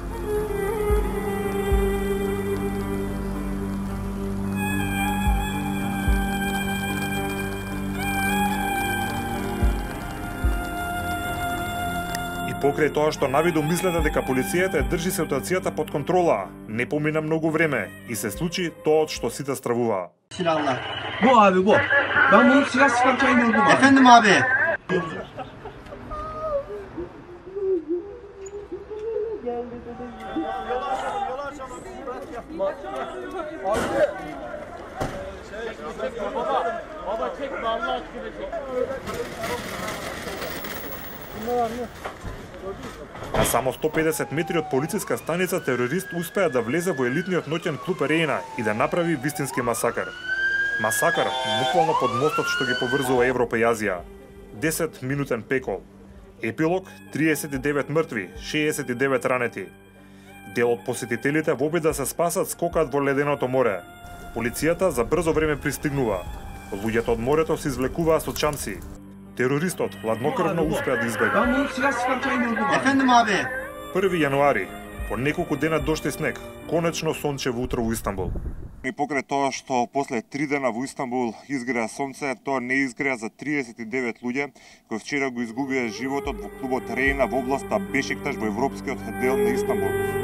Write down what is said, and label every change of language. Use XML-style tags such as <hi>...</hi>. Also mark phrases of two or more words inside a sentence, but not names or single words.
<mk>Покрај тоа што навиду мислете дека полицијата држи ситуацијата под контрола, не помина многу време и се случи тоа од што сите стравуваа.</mk> <tr>Silahlar. Bu abi bu. Ben bunu silah sıkarken gördüm abi. Efendim abi. Baba çekme Allah aşkına çek.</tr> <mk>На само 150 метри од полициска станица терорист успеа да влезе во елитниот ноќен клуб Рейна и да направи вистински масакар. Масакар буквално под мостот што ги поврзува Европа и Азија. 10-минутен пекол. Епилог 39 мртви, 69 ранети. Дел од посетителите во обид да се спасат скокаат во леденото море. Полицијата за брзо време пристигнува. Луѓето од морето се извлекуваа со чамци. Терористот хладнокрвно успеа да избега.</mk> <tr>Ben bunu silah sıkarken gördüm abi. Efendim abi.</tr> <mk>1 јануари, по неколку дена дошли снег, конечно сончево утро во Истанбул. И покрај тоа што после 3 дена во Истанбул изгреа сонце, тоа не изгреа за 39 луѓе кои вчера го изгубија животот во клубот Рейна во областа Бешикташ во европскиот дел на Истанбул.</mk>